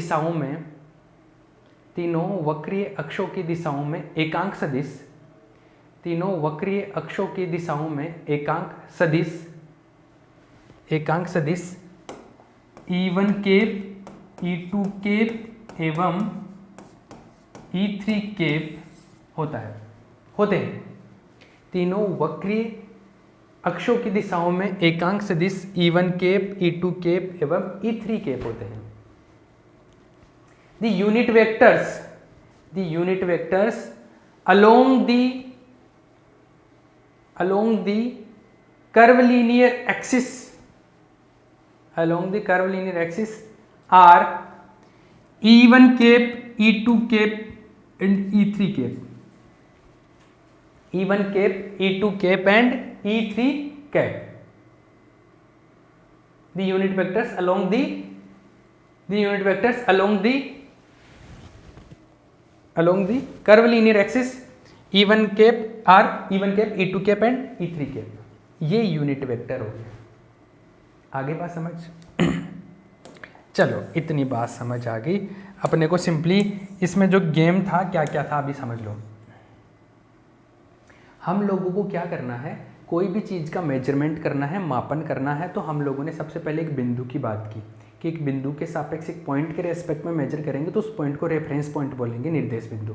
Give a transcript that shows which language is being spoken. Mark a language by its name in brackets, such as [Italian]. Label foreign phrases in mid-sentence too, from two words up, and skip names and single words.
[Hindi] दिशाओं में एकांक सदिश तीनों वक्रीय अक्षों की दिशाओं में एकांक सदिश E1 केप, E2 केप एवं E3 केप होते हैं। तीनों वक्रीय अक्षों की दिशाओं में एकांक सदिश E1 केप, E2 केप एवं E3 केप होते हैं। [English] The unit vectors along the curvilinear axis are E1 cape, E2 cape and E3 cape. E1 cape, E2 cape and E3 cape. The unit vectors along the curvilinear axis E1 cape are E1 cape, E2 cape and E3 cape. [Hindi] ये [English] unit vector [Hindi] हो गया। आगे बात समझ? चलो इतनी बात समझ आ गई। अपने को सिंपली इसमें जो गेम था क्या क्या था अभी समझ लो। हम लोगों को क्या करना है, कोई भी चीज़ का मेजरमेंट करना है, मापन करना है, तो हम लोगों ने सबसे पहले एक बिंदु की बात की कि एक बिंदु के सापेक्ष एक पॉइंट के रेस्पेक्ट में मेजर करेंगे तो उस पॉइंट को [English] reference point [Hindi] बोलेंगे, निर्देश बिंदु।